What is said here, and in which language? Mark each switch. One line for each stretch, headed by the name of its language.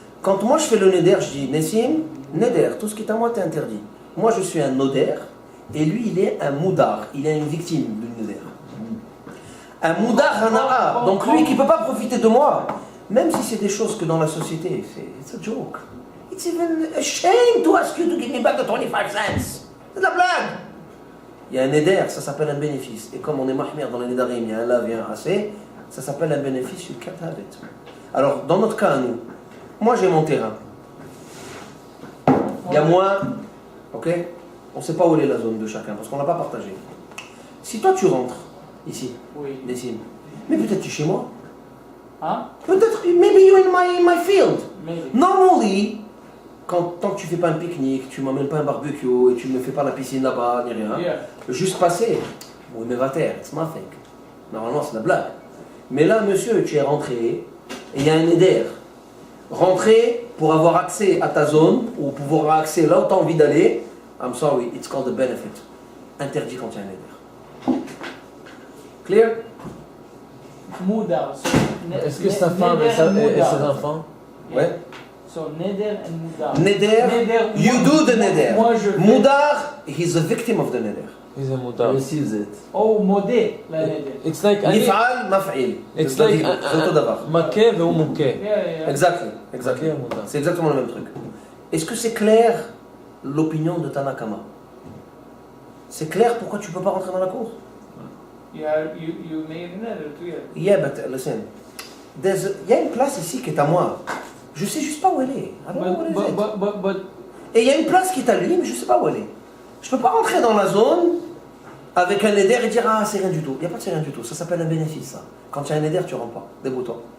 French: Quand moi je fais le neder, je dis Nessim, neder, tout ce qui est à moi t'est interdit. Moi je suis un noder et lui il est un moudar, il est une victime du neder. Un moudar hana'a, donc lui qui ne peut pas profiter de moi, même si c'est des choses que dans la société,
English: it's a joke. It's even a shame to ask you to give me back the 25 cents.
French: C'est de la blague. Il y a un neder, ça s'appelle un bénéfice. Et comme on est mahmir dans les nedarim, il y a un lav, il y a un assez, ça s'appelle un bénéfice,
English: you can't have it.
French: Alors dans notre cas, nous, moi j'ai mon terrain. Il y a moi, ok? On ne sait pas où est la zone de chacun parce qu'on ne l'a pas partagé. Si toi tu rentres ici, Oui. Nessim, mais peut-être tu es chez moi. Hein? Peut-être,
English: maybe you're in my field. Maybe.
French: Normally, tant que tu fais pas un pique-nique, tu m'emmènes pas un barbecue et tu ne fais pas la piscine là-bas, ni rien,
English: Yeah.
French: juste passer, oui mais va taire,
English: it's nothing.
French: Normalement c'est la blague. Mais là, monsieur, tu es rentré et il y a un éder. Rentrer pour avoir accès à ta zone ou pouvoir avoir accès là où tu as envie d'aller,
English: I'm sorry, it's called a benefit.
French: Interdit quand il y a un éder.
English: Clear? Moudar. So,
French: Est-ce que sa femme et ses enfants? Ouais.
English: So, neder and moudar. Neder, you do the neder.
French: Moi je fais.
English: Moudar, he's a victim of the neder. He's a mudar. receives it.
French: Oh, modé, la neder.
English: It's like
Hebrew: נפעל, מפעיל.
English: It's
Hebrew: זה
English: like
Hebrew: אותו דבר. מכה והוא מוכה.
English: Yeah. Exactly. מכה מודע.
French: C'est exactement le même truc. Est-ce que c'est clair l'opinion de Tanakama? C'est clair pourquoi tu ne peux pas rentrer dans la cour?
English: Yeah, you made a neder too, yeah. Yeah, but listen.
French: Il y a une place ici qui est à moi. Je ne sais juste pas où elle est.
English: I don't know where it is. But
French: Et il y a une place qui est à lui, mais je ne sais pas où elle est. Je ne peux pas rentrer dans la zone avec un éder et dire ah c'est rien du tout. Il n'y a pas de c'est rien du tout. Ça s'appelle un bénéfice ça. Quand il y a un éder, tu ne rentres pas. Débrouille-toi.